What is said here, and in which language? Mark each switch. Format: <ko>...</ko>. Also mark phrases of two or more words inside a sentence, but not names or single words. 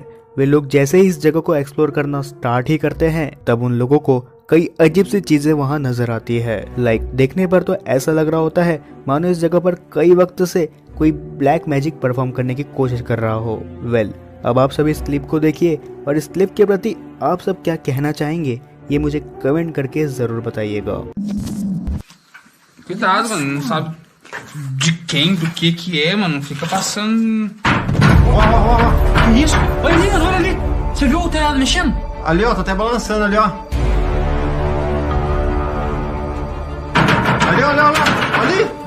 <hi>खैर वे लोग जैसे ही इस जगह को एक्सप्लोर करना स्टार्ट ही करते हैं तब उन लोगों को कई अजीब सी चीजें वहां नजर आती है। देखने पर तो ऐसा लग रहा होता है मानो इस जगह पर कई वक्त से कोई</hi> <en>black magic perform</en> <hi>करने की कोशिश कर रहा हो। अब आप सब इस क्लिप को देखिए और इस क्लिप के प्रति आप सब क्या कहना चाहेंगे ये मुझे कमेंट करके जरूर बताइएगा।</hi> <pt>Cuidado, mano, não sabe de quem, do que é, mano. Fica passando. Que isso? Olha ali, mano, olha ali. Você viu o telhado mexendo? Ali, ó, tá até balançando ali, ó. Ali, olha lá, ali.</pt>